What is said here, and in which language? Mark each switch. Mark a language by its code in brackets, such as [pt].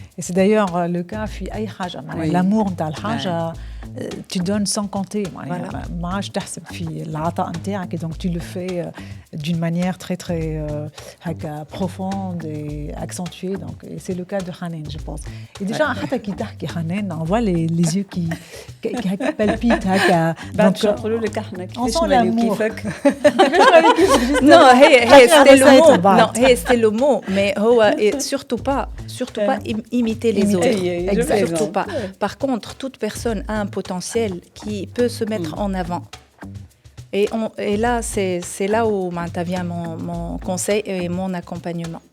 [fr] Et c'est d'ailleurs le cas [ar] في أي حاجة. [fr] L'amour [ar] نتاع الحاجة [fr] tu donnes sans compter. [ar] ما عادش تحسب في العطاء نتاعك [fr] et donc tu le fais d'une manière très très profonde et accentuée. Donc et c'est le cas de Hanen, je pense. Et déjà [ar] حتى كي تحكي [fr] Hanen, on voit les yeux qui palpitent [ar] هكا. بعد نقولوا لك احنا كيفاش نوليو كيفك. [fr] Non, c'était le mot, mais surtout pas imiter les autres. Surtout pas. Par contre, toute personne a un potentiel qui peut se mettre en avant. Et là, c'est là où vient mon conseil et mon accompagnement.